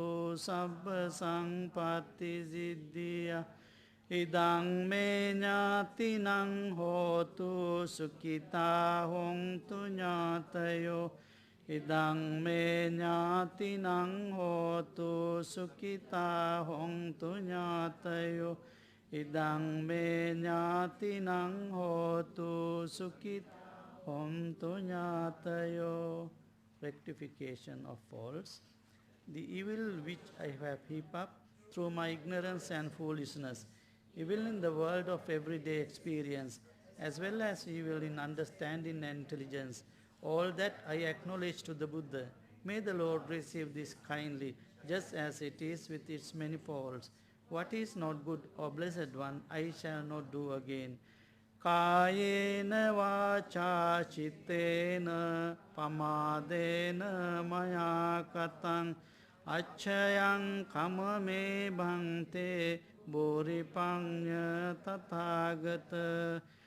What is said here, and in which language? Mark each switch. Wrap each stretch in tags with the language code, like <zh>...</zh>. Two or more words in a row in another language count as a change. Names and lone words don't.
<pi>සබ්බ සංපත්ති සිද්ධියා ඉදං මේ ඥාතිනං හෝතු සුඛිතා හොන්තු ඥාතයෝ ඉදං මේ ඥාතිනං හෝතු සුඛිතා හොන්තු ඥාතයෝ ඉදං මේ ඥාතිනං හෝතු සුඛිතා හොන්තු ඥාතයෝ.</pi> <en>Rectification of faults. The evil which I have heaped up through my ignorance and foolishness, evil in the world of everyday experience, as well as evil in understanding and intelligence, all that I acknowledge to the Buddha. May the Lord receive this kindly, just as it is with its many faults. What is not good, O Blessed One, I shall not do again.</en> <pi>Kayena vacha chittena pamadena maya katang Acchayang kama me bhante boripanya tathagata</pi>